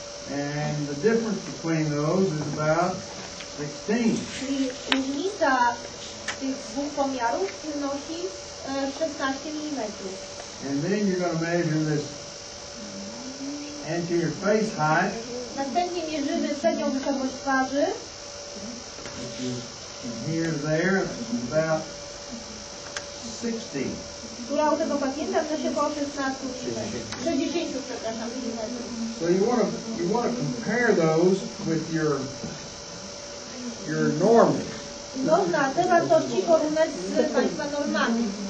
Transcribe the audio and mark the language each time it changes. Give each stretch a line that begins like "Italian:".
English: And the difference between those is about 16.
Polish: Czyli różnica tych dwóch pomiarów wynosi 16 mm.
English: And then you're going to measure this anterior face height,
Polish: Następnie mierzymy przednią wysokość twarzy,
English: which is from here to there, it's about 60.
Polish: która u tego pacjenta wynosi około 16 mm. 60, przepraszam, milimetrów.
English: So you want to compare those with your normal.
Polish: Można te wartości porównać z Państwa normami.